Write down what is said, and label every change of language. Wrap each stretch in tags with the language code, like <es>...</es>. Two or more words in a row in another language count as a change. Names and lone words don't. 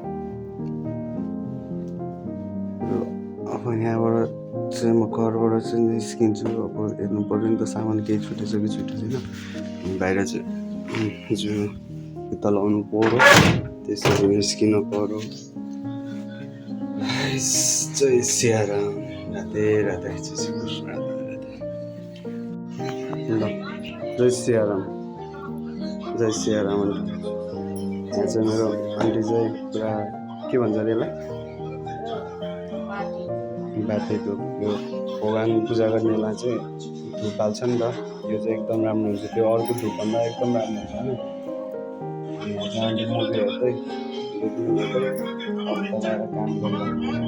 <ne>अब यहाँबाट चाहिँ म घरबाट चाहिँ निस्किन्छु। अब हेर्नु पऱ्यो नि त, सामान केही छुटेछ कि छुटेको छैन। बाहिर चाहिँ जुत्ता लाउनु पर्यो, त्यसरी निस्किनु पर्यो। जय सियाराम, राधे राधे, जय श्री कृष्ण, राधे राधे। ल जय सियाराम, जय सियाराम। यहाँ चाहिँ मेरो आन्टी चाहिँ पुरा के भन्छ अरे यसलाई, बाटे धुप, यो भगवान पूजा गर्नेलाई चाहिँ धुप हाल्छ नि त। यो चाहिँ एकदम राम्रो हुन्छ, त्यो अर्को धुपभन्दा एकदम राम्रो हुन्छ होइन। यहाँ चाहिँ आन्टी मुभी हेर्दै लगाएर काम गरिरहेको छ।</ne>